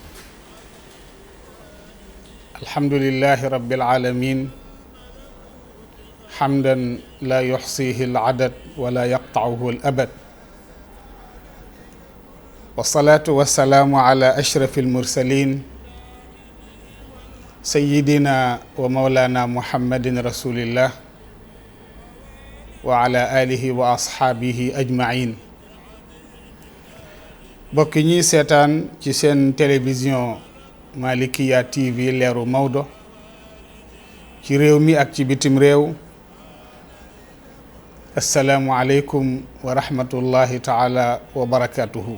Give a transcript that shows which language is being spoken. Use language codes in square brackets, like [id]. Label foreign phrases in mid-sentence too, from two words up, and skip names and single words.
[ar] الحمد لله رب العالمين حمدا لا يحصيه العدد ولا يقطعه الأبد، والصلاة والسلام على أشرف المرسلين سيدنا ومولانا محمد رسول الله وعلى آله وأصحابه أجمعين. [wo] bokk ñi seetaan ci seen télévision Malikia TV leeru Maodo ci réew mi ak ci bitim réew, [ar] السلام عليكم ورحمة الله تعالى وبركاته.